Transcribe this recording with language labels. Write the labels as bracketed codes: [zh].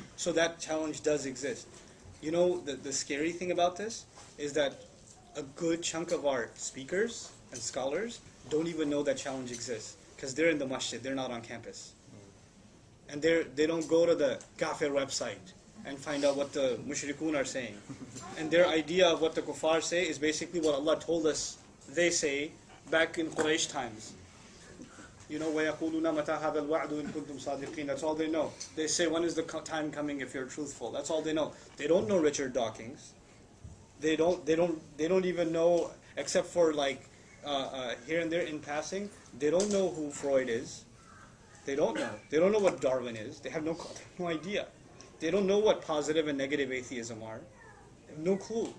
[en] So that challenge does exist. You know, the scary thing about this is that a good chunk of our speakers and scholars don't even know that challenge exists, because they're in the masjid, they're not on campus. And they don't go to the kafir website and find out what the mushrikun are saying. And their idea of what the kuffar say is basically what Allah told us they say back in Quraysh times. You know, [ar] وَيَقُولُونَ مَتَى هَذَا الْوَعْدُ إِن كُنْتُمْ صَادِقِينَ. [en] That's all they know. They say, when is the time coming if you're truthful? That's all they know. They don't know Richard Dawkins. They don't even know, except for like here and there in passing, they don't know who Freud is. They don't know. They don't know what Darwin is. They have no idea. They don't know what positive and negative atheism are. They have no clue.